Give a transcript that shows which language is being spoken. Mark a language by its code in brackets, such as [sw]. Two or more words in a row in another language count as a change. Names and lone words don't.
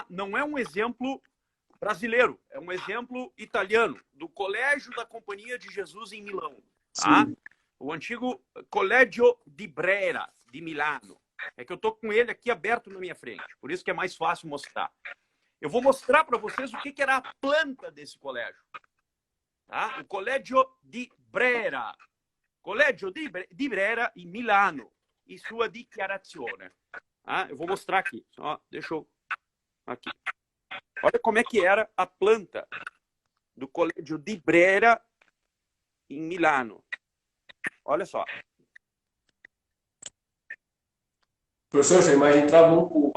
[pt] Não é um exemplo brasileiro, é um exemplo italiano, do Colégio da Companhia de Jesus em Milão. Tá? O antigo Collegio di Brera, de Milano. É que eu estou com ele aqui aberto na minha frente, por isso que é mais fácil mostrar. Eu vou mostrar para vocês o que era a planta desse colégio. Tá? O Collegio di Brera. Collegio di Brera em Milano. [it] E sua dichiarazione. [pt] Tá? Eu vou mostrar aqui. Só, deixa eu... Aqui. Olha como é que era a planta do Collegio di Brera em Milano. Olha só. Professor, essa imagem travou um pouco.